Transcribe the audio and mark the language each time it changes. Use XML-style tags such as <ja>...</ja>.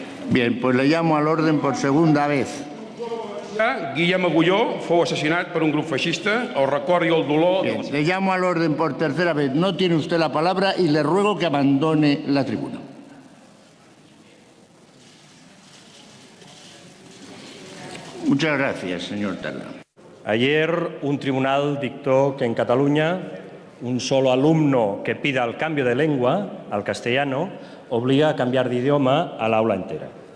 <es>Bien, pues le llamo al orden por segunda vez.</es> <ca>Guillem Agulló fou assassinat per un grup feixista. El record i el dolor...</ca> <es>Bien, le llamo al orden por tercera vez. No tiene usted la palabra y le ruego que abandone la tribuna. Muchas gracias, señor Tardá. Ayer un tribunal dictó que en Cataluña un solo alumno que pida el cambio de lengua al castellano obliga a cambiar de idioma al aula entera.</es>